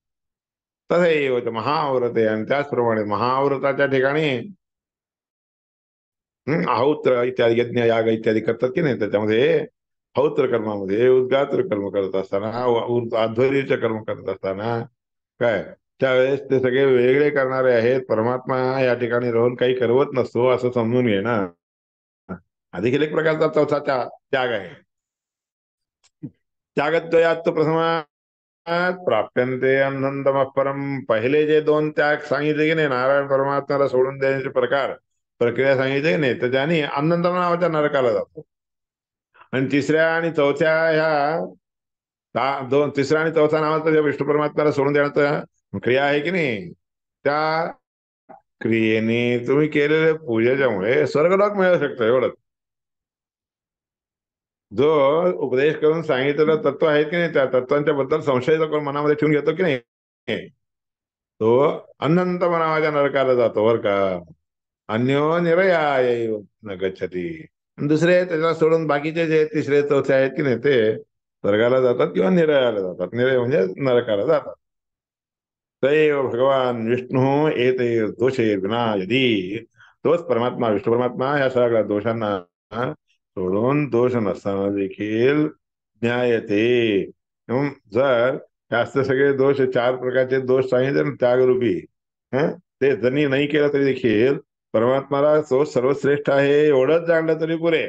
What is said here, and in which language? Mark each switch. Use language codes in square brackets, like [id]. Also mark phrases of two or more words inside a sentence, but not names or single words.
[mr] तसंही महाव्रते, आणि त्याचप्रमाणे महाव्रताच्या ठिकाणी आहुत्र इत्यादी यज्ञ याग इत्यादी करतात की नाही, त्याच्यामध्ये हौत्र कर्मामध्ये उद्गात्र कर्म करत असताना अध्वर्यूचे कर्म करत असताना काय त्यावेळेस ते सगळे वेगळे करणारे आहेत. परमात्मा या ठिकाणी राहून काही करवत नसतो असं समजून घे ना. हा देखील एक प्रकारचा चौथा त्याग आहे. [sa] त्यागद्वयात प्रथमात प्राप्यन्ते अनंतम परम. [mr] पहिले जे दोन त्याग सांगितले की नाही, नारायण परमात्म्याला सोडून देण्याचे प्रकार प्रक्रिया सांगितली की नाही, तर त्याने अनंतम नावाच्या नरकाला जातो. आणि तिसऱ्या आणि चौथ्या ह्या तिसरा आणि चौथा नावाचा ज्या विष्णू परमात्म्याला सोडून देण्याचा क्रिया आहे की नाही, त्या क्रियेने तुम्ही केलेल्या पूजेच्यामुळे स्वर्गलोक मिळू शकतो एवढंच. जो उपदेश करून सांगितलेलं तत्व आहेत की नाही, त्या तत्वांच्या बद्दल संशय जो कोण मनामध्ये ठेवून घेतो की नाही, तो अनंत नावाच्या नरकाला जातो बर का. [sa] अन्यो निरयाय न गच्छती. [mr] दुसरे त्याला सोडून बाकीचे जे तिसरे चौथे आहेत की नाही, ते स्वर्गाला जातात किंवा निरयाला जातात. निरय म्हणजे नरकाला जातात. [sa] तैव भगवान विष्णू एते दोषे विना यदी. [mr] तोच परमात्मा विष्णू परमात्मा या सगळ्या दोषांना सोडून दोष नसताना देखील ज्ञायते. जर जास्त सगळे दोष चार प्रकारचे दोष सांगितले ना त्यागरूपी, हं ते जरी नाही केलं तरी देखील परमात्माला तो सर्वश्रेष्ठ आहे एवढंच जाणलं तरी पुरे.